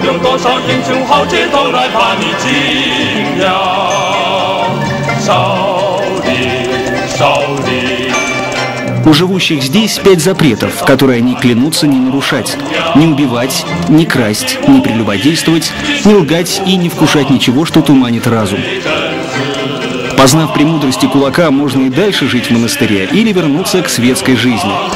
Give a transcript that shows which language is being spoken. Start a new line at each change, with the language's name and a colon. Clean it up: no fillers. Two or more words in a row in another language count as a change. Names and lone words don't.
Chinese: 多少英雄豪杰都来把你敬仰。少林，少林。
Russian: У живущих здесь 5 запретов, которые они клянутся не нарушать. Не убивать, не красть, не прелюбодействовать, не лгать и не вкушать ничего, что туманит разум. Познав премудрости кулака, можно и дальше жить в монастыре или вернуться к светской жизни.